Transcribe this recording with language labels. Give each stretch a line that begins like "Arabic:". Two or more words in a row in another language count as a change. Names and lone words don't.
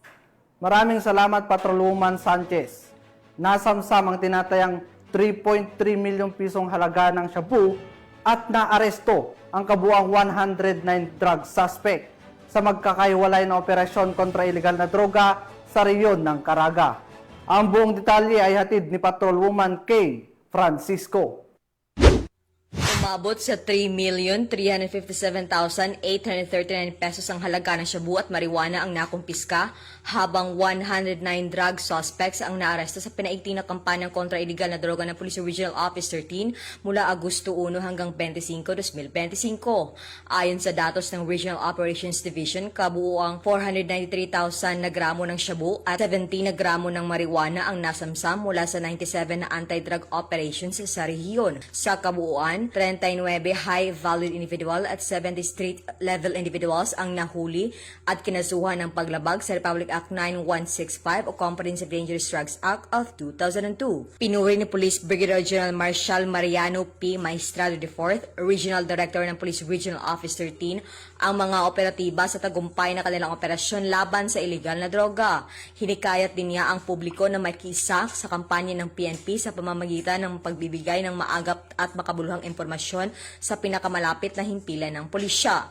Filipino: Maraming salamat, Patrolwoman Sanchez. Nasamsam ang tinatayang 3.3 milyong pisong halaga ng shabu at naaresto ang kabuang 109
English: drug suspect
Filipino: sa magkakaiwalay na operasyon kontra ilegal na droga sa rehiyon ng Caraga. Ang buong detalye ay hatid ni Patrolwoman K. Francisco. Umabot sa 3,357,839 pesos ang halaga ng shabu at marijuana ang nakumpiska, habang 109
English: drug suspects
Filipino: ang naaresto sa pinaigting na kampanyang kontra iligal na droga ng Police Regional Office 13 mula Agosto 1 hanggang 25, 2025. Ayon sa datos ng Regional Operations Division, kabuuang 493,000 na gramo ng shabu at 17 na gramo ng marijuana ang nasamsam mula sa 97 na
English: anti-drug operations
Filipino: sa rehiyon. Sa kabuuan, 39
English: high-valued individual
Filipino: at 70
English: street-level individuals
Filipino: ang nahuli at kinasuhan ng paglabag sa Republic Act 9165 o Comprehensive Dangerous Drugs Act of 2002. Pinuri ni Police Brigadier General Marshal Mariano P. Maestrado IV, Regional Director ng Police Regional Office 13, ang mga operatiba sa tagumpay na kanilang operasyon laban sa iligal na droga. Hinikayat din niya ang publiko na makisa sa kampanya ng PNP sa pamamagitan ng pagbibigay ng maagap at makabuluhang impormasyon sa pinakamalapit na himpilan ng pulisya.